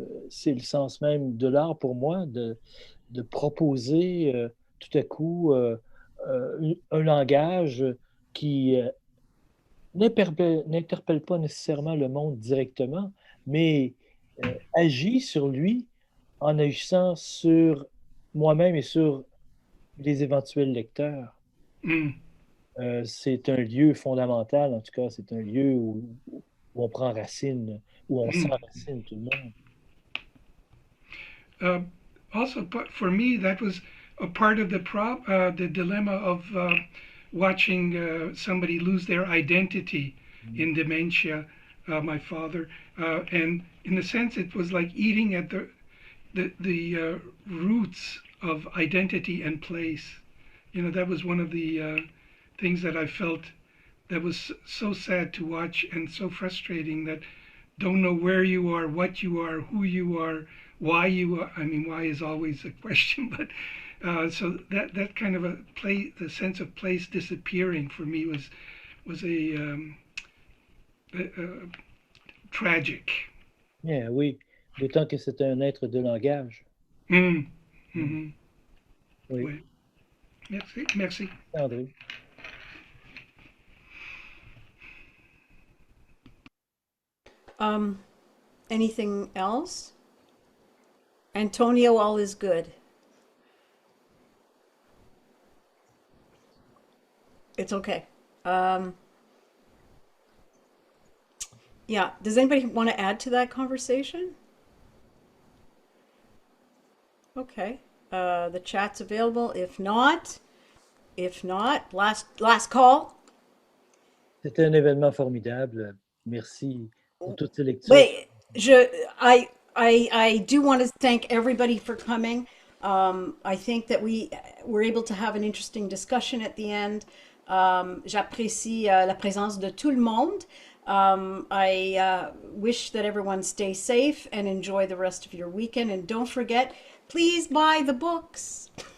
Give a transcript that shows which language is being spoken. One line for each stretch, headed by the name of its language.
French: C'est le sens même de l'art pour moi, de proposer tout à coup un langage qui n'interpelle pas nécessairement le monde directement, mais agit sur lui en agissant sur moi-même et sur les éventuels lecteurs. C'est un lieu fondamental, en tout cas, c'est un lieu où on prend racine, où on s'enracine tout le monde.
English: Also, for me, that was a part of the dilemma of watching somebody lose their identity in dementia, my father, and in a sense, it was like eating at the roots of identity and place. You know, that was one of the things that I felt that was so sad to watch and so frustrating, that don't know where you are, what you are, who you are, why you are. I mean, why is always a question, but so that kind of the sense of place disappearing for me was a tragic.
French: Yeah, oui, d'autant que c'est un être de langage. Oui. Merci. André.
English: Anything else? Antonio, all is good. It's okay. Yeah, does anybody want to add to that conversation? Okay, the chat's available. If not, last call.
French: C'était un événement formidable. Merci pour toutes ces lectures.
English: Wait, I do want to thank everybody for coming. I think that we were able to have an interesting discussion at the end.
French: J'apprécie la présence de tout le monde.
English: I wish that everyone stay safe and enjoy the rest of your weekend. And don't forget, please buy the books.